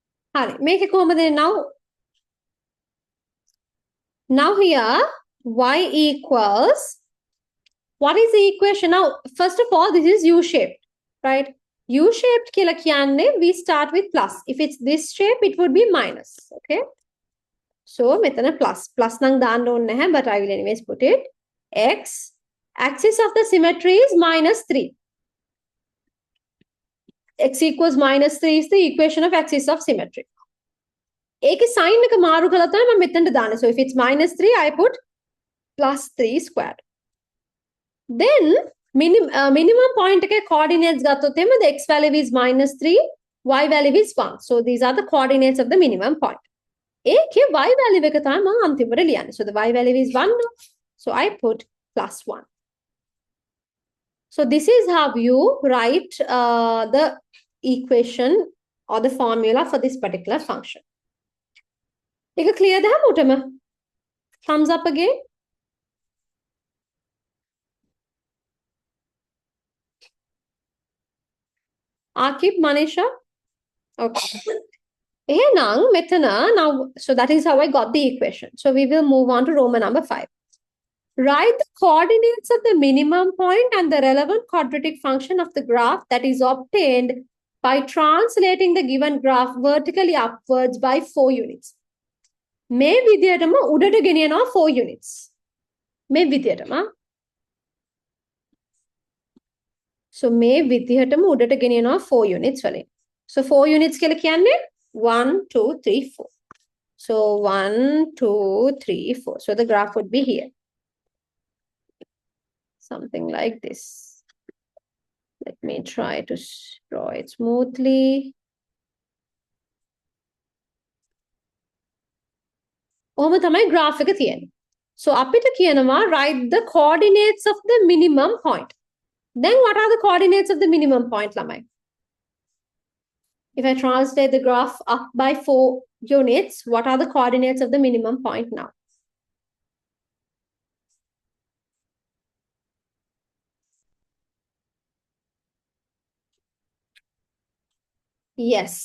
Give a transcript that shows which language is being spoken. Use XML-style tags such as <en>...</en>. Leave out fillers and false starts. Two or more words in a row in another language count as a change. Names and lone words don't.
<si>හරි. මේකේ කොහොමද</si> <en>now here y equals, what is the equation now? First of all, this is U-shaped, right? U-shaped</en> <si>කියලා කියන්නේ</si> <en>we start with plus. If it's this shape, it would be minus, okay?</en> <si>So මෙතන plus නම් දාන්න ඕනේ නැහැ,</si> <en>but I will anyways put it. X, axis of the symmetry is -3. X equals -3 is the equation of axis of symmetry.</en> <si>ඒකේ sign එක මාරු කළා තමයි මම මෙතනට දාන්නේ.</si> <en>So if it's -3, I put +3 squared. Then minimum point එකේ coordinates</en> <si>ගත්තොත් එහෙම</si> <en>the x value is -3, y value is 1. So these are the coordinates of the minimum point.</en> <si>ඒකේ</si> <en>y value</en> <si>එක තමයි මම අන්තිමට ලියන්නේ.</si> <en>So the y value is 1. So I put +1. So this is how you write the equation or the formula for this particular function.</en> <si>ඒක clear ද හැමෝටම?</si> <en>Thumbs up again. Akib, Manisha? Okay. Now, so that is how I got the equation. So we will move on to Roman number 5. Write the coordinates of the minimum point and the relevant quadratic function of the graph that is obtained by translating the given graph vertically upwards by 4 units.</en> <si>මේ විදියටම උඩට ගෙනියනවා 4 units. මේ විදියටම. So මේ විදියටම උඩට ගෙනියනවා 4 units වලින්. So 4 units කියලා කියන්නේ 1 2 3 4.</si> <en>So 1 2 3 4. So the graph would be here. Something like this. Let me try to draw it smoothly.</en> <si>ඔහොම තමයි graph එක තියෙන්නේ.</si> <en>So</en> <si>අපිට කියනවා</si> <en>write the coordinates of the minimum point. Then what are the coordinates of the minimum point, lamai? If I translate the graph up by 4 units, what are the coordinates of the minimum point now? Yes.</en>